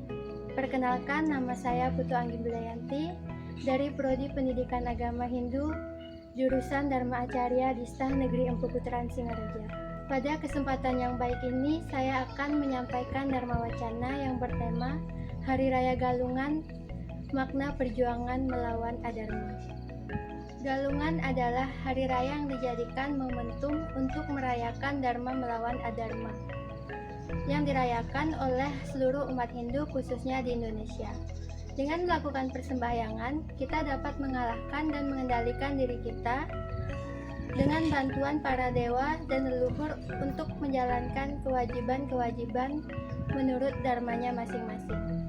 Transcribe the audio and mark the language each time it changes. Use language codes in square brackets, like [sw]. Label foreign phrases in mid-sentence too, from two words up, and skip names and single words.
[id] Perkenalkan, nama saya Putu Anggi Bilayanti dari Prodi Pendidikan Agama Hindu, jurusan Dharma Acarya Distah Negeri Empu Putran Singaraja. Pada kesempatan yang baik ini, saya akan menyampaikan Dharma Wacana yang bertema Hari Raya Galungan, makna perjuangan melawan adharma. Galungan adalah hari raya yang dijadikan momentum untuk merayakan Dharma melawan adharma, yang dirayakan oleh seluruh umat Hindu khususnya di Indonesia. Dengan melakukan persembahyangan, kita dapat mengalahkan dan mengendalikan diri kita dengan bantuan para dewa dan leluhur untuk menjalankan kewajiban-kewajiban menurut dharmanya masing-masing.